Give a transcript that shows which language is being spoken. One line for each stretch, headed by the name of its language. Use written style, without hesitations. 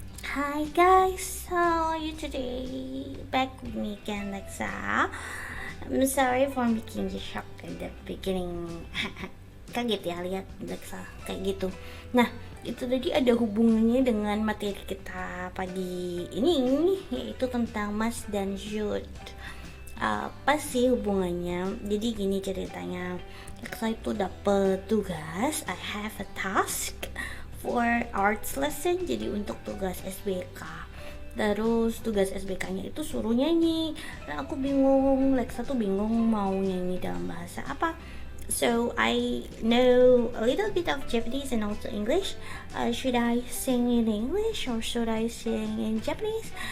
English: Hi guys, how are you today? Back with me again, Lexa. I'm sorry for making you shocked at the beginning.
Indonesian: Kaget ya lihat Lexa kayak gitu. Nah, itu tadi ada hubungannya dengan materi kita pagi ini, yaitu tentang mas dan should. Apa sih hubungannya? Jadi gini ceritanya, saya itu dapet tugas,
English: I have a task for arts lesson,
Indonesian: jadi untuk tugas SBK. Terus tugas SBK-nya itu suruh nyanyi. Nah, aku bingung, Lexa tuh bingung mau nyanyi dalam bahasa apa.
English: So I know a little bit of Japanese and also English. Should I sing in English or should I sing in Japanese?